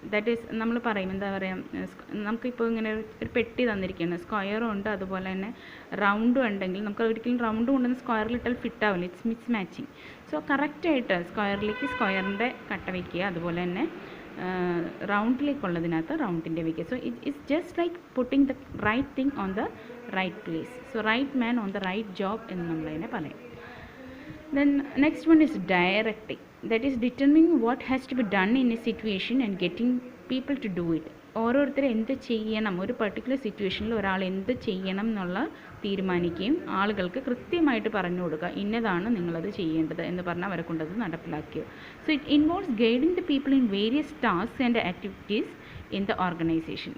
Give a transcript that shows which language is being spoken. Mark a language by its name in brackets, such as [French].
[English] that is [Malayalam] നമ്മൾ പറയും, എന്താ പറയുക, നമുക്കിപ്പോൾ ഇങ്ങനെ ഒരു പെട്ടി തന്നിരിക്കുകയാണ്, സ്ക്വയറും ഉണ്ട് അതുപോലെ തന്നെ റൗണ്ടും ഉണ്ടെങ്കിൽ നമുക്ക് ഒരിക്കലും റൗണ്ടും ഉണ്ടെന്ന് സ്ക്വയറിലിട്ടാൽ ഫിറ്റ് ആവില്ല, [English] It's mismatching. [Malayalam] സോ കറക്റ്റായിട്ട് സ്ക്വയറിലേക്ക് സ്ക്വയറിൻ്റെ കട്ട വയ്ക്കുക, അതുപോലെ തന്നെ റൗണ്ടിലേക്കുള്ളതിനകത്ത് റൗണ്ടിൻ്റെ വയ്ക്കുക. [English] So it is just like putting the right thing on the right place. So right man on the right job [Malayalam] എന്ന് നമ്മളതിനെ പറയും. [English] Then next one is directing. That is determining what has to be done in a situation and getting people to do it. [Malayalam] ഓരോരുത്തർ എന്ത് ചെയ്യണം, ഒരു particular സിറ്റുവേഷനിൽ ഒരാൾ എന്ത് ചെയ്യണം എന്നുള്ള തീരുമാനിക്കുകയും ആളുകൾക്ക് കൃത്യമായിട്ട് പറഞ്ഞു കൊടുക്കുക, ഇന്നതാണ് നിങ്ങളത് ചെയ്യേണ്ടത് എന്ന് പറഞ്ഞാൽ അവരെ കൊണ്ടത് നടപ്പിലാക്കുക. [English] So it involves guiding the people in various tasks and activities in the organisation.